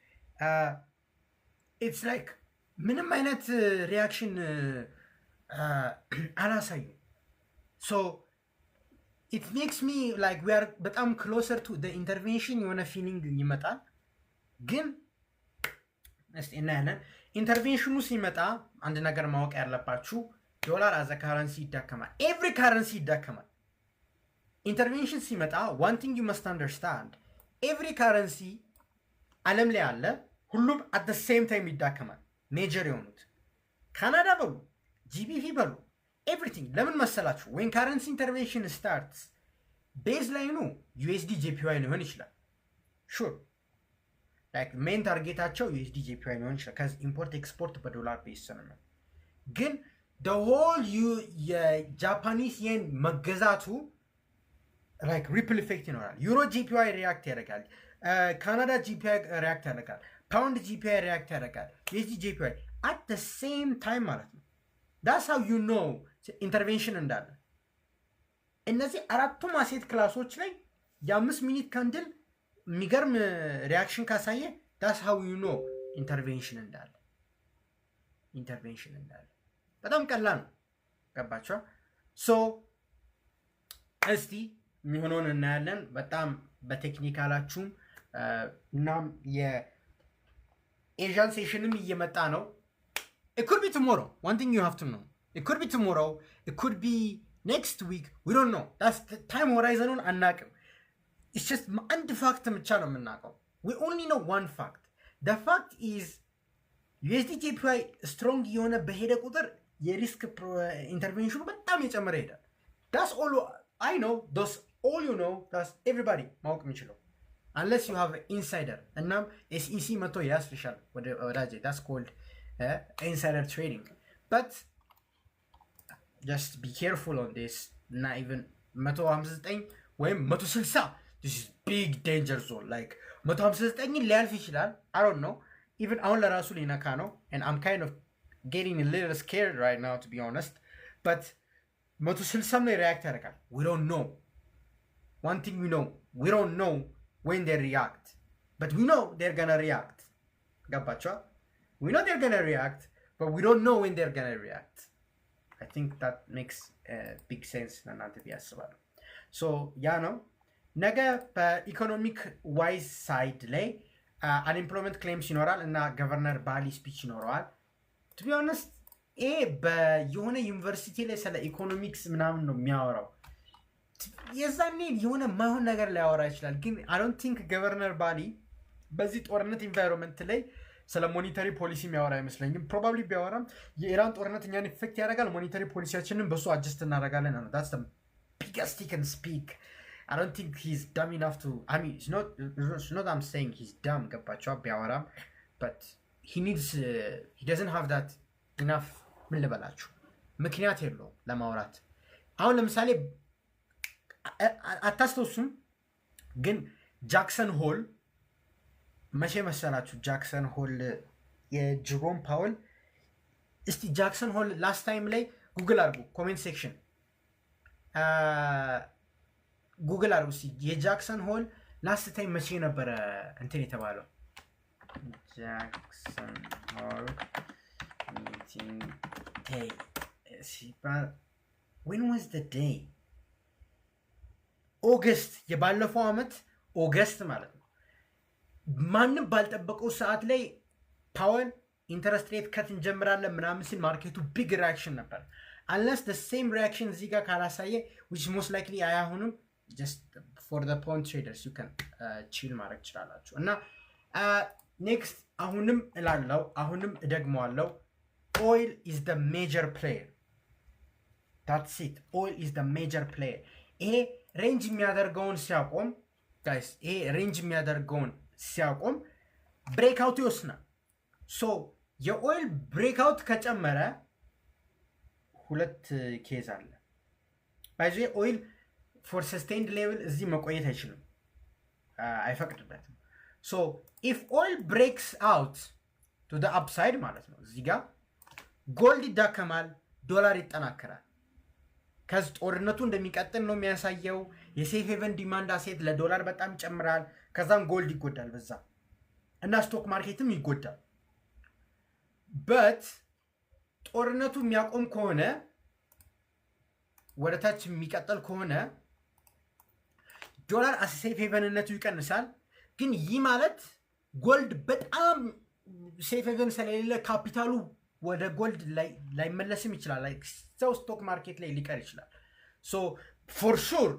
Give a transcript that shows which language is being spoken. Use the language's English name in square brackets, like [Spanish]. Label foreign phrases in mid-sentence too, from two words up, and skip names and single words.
[English] it's like [Amharic] ምንም አይነት ሪያክሽን አላሳዩ። [English] so it makes me like we are በጣም closer to the intervention [Amharic] የሆነ ፊሊንግ ይመጣል። ግን እስቲ እናያለን። ኢንተርቬንሽኑ ሲመጣ አንድ ነገር ማወቅ ያለባችሁ [English] dollar as the currency [Amharic] ይዳከማል። [English] every currency [Amharic] ይዳከማል። ኢንተርቬንሽን ሲመጣ [English] one thing you must understand every currency [Amharic] ዓለም ላይ አለ፣ ሁሉም [English] at the same time [Amharic] ይዳከማል። ሜጀር የሆኑት ካናዳ በሉ ጂቢፒ በሉ everything ለምን መሰላችሁ? [English] when currency intervention starts [Amharic] ቤዝላይኑ USD JPY ሊሆን ይችላል። [English] sure like main [Amharic] ታርጌታቸው USD JPY ሊሆን ይችላል [English] cuz import export [Amharic] በዶላር ቤዝ ነው። ግን [English] the whole [Amharic] የጃፓኒስ yen መገዛቱ [English] like ripple effect [Amharic] ይኖራል። ዩሮ ጂፒዋይ ሪያክት ያደርጋል፣ ካናዳ ጂፒዋይ ሪያክት ያደርጋል፣ ፓውንድ ጂፒዋይ ሪያክት ያደርጋል፣ ዩኤስዲ ጂፒዋይ [English] at the same time [Amharic] ማለት ነው። [English] that's how you know [Amharic] ኢንተርቬንሽን እንዳለ። እነዚህ አራቱም [English] asset classes [Amharic] ላይ የ5 [English] minute candle [Amharic] የሚገርም ሪያክሽን ካሳየ [English] that's how you know [Amharic] ኢንተርቬንሽን እንዳለ። በጣም ቀላል ነው። ገባችኋ? ሶ እስቲ የሚሆነውን እናያለን። በጣም በቴክኒካላችሁም እናም [English] Asian session [Amharic] እየመጣ ነው። [English] it could be tomorrow. one thing you have to know, it could be tomorrow, it could be next week, we don't know. that's the time horizon አናውቅም። it's just [Amharic] አንድ ፋክት ብቻ ነው የምናውቀው። [English] we only know one fact. the fact is [Amharic] USD JPY ስትሮንግ የሆነ በሄደ ቁጥር የሪስክ ኢንተርቬንሽኑ በጣም የጨመረ ይሄዳል። [English] that's all I know. Those all you know, that's everybody [Amharic] ማወቅ የሚችለው [English] unless you have an insider [Amharic] እናም SEC መቶ ያስልሻል ወዳጄ። [English] that's called insider trading. but just be careful on this. እና even 159 ወይም 160 this is big danger zone. like 159 [Amharic] ሊያልፍ ይችላል። [English] I don't know. [Amharic] ኢቨን አሁን ለራሱ ሊነካ ነው [English] and I'm kind of getting a little scared right now to be honest but 160 [Amharic] ላይ ሪያክት ያደርጋል [English] we don't know one thing we don't know when they react but we know they're gonna react ገባችኋ we know they're gonna react but we don't know when they're gonna react I think that makes big sense [Amharic] ለእናንተ ቢያስባለሁ [English] so [Amharic] ያ ነው ነገ በኢኮኖሚክ ዋይዝ ሳይድ ላይ [English] unemployment claims [Amharic] ይኖራል እና ገቨርነር ባሊ ስፒች ይኖረዋል [English] to be honest [Amharic] የሆነ ዩኒቨርሲቲ ላይ ስለ ኢኮኖሚክስ ምናምን ነው የሚያወራው የዛኔ የሆነ ማይሆን ነገር ሊያወራ ይችላል ግን [English] I don't think [Amharic] ገቨርነር ባሊ በዚህ ጦርነት ኢንቫይሮንመንት ላይ ስለ [English] monetary policy [Amharic] የሚያወራ አይመስለኝም ፕሮባብሊ ቢያወራም የኢራን ጦርነት እኛን ኢፌክት ያደርጋል [English] monetary policy [Amharic] በሱ አጀስት እናደርጋለን ነው [English] that's the biggest he can speak I don't think he's dumb enough to I mean it's not I'm saying he's dumb [Amharic] ገባችኋ ቢያወራም [English] but he doesn't have that enough [Amharic] ምን ልበላችሁ ምክንያት የለውም ለማውራት አሁን ለምሳሌ አታስተውሱም ግን ጃክሰን ሆል መቼ መሰላችሁ ጃክሰን ሆል የጀሮም ፓውል እስቲ ጃክሰን ሆል [English] last time [Amharic] ላይ ጉግል አድርጉ [English] comment section [Amharic] ጉግል አድርጉ እስቲ የጃክሰን ሆል [English] last time [Amharic] መቼ ነበረ እንትን የተባለው ጃክሰን ሆል [English] meeting day when was the day [Amharic] ኦገስት የባለፈው አመት ኦገስት ማለት ነው ማንም ባልጠበቀው ሰዓት ላይ ፓወል ኢንተረስት [English] rate cut [Amharic] እንጀምራለን ምናምን ሲል ማርኬቱ [English] big reaction [Amharic] ነበር [English] unless the same reaction [Amharic] እዚህ ጋር ካላሳየ [English] which most likely [Amharic] አይሆንም [English] just for the point traders you can chill [Amharic] ማድረግ ትችላላችሁ እና next አሁንም እላለሁ አሁንም እደግመዋለሁ [English] oil is the major player that's it oil is the major player [Amharic] ይሄ ሬንጅ የሚያደርገውን ሲያቆም guys ይሄ ሬንጅ የሚያደርገውን ሲያቆም ብሬክአውት ይወስናል ሶ የኦይል ብሬክአውት ከጨመረ ሁለት ኬዝ አለ ባይዘ ኦይል [English] for sustained level [Amharic] እዚህ መቆየት አይችልም አይፈቅድበትም [English] so if oil breaks out to the upside [Amharic] ማለት ነው እዚህ ጋር ጎልድ ይዳከማል ዶላር ይጠናከራል ከዚ ጦርነቱ እንደሚቀጥል ነው የሚያሳየው [English] safe haven demand asset [Amharic] ለዶላር በጣም ይጨምራል ከዛም ጎልድ ይጎዳል በዛ እና [English] stock market [Amharic] ይጎዳል but ጦርነቱ የሚያቆም ከሆነ ወደታች የሚቀጥል ከሆነ ዶላር አስ [English] safe haven [Amharic] ይቀንሳል ግን ይህ ማለት ጎልድ በጣም [English] safe haven [Amharic] ስለሌለ ካፒታሉ ወደ ጎልድ ላይ መለስም ይችላል like [English] stock market [Amharic] ላይ ሊቀር ይችላል [English] so for sure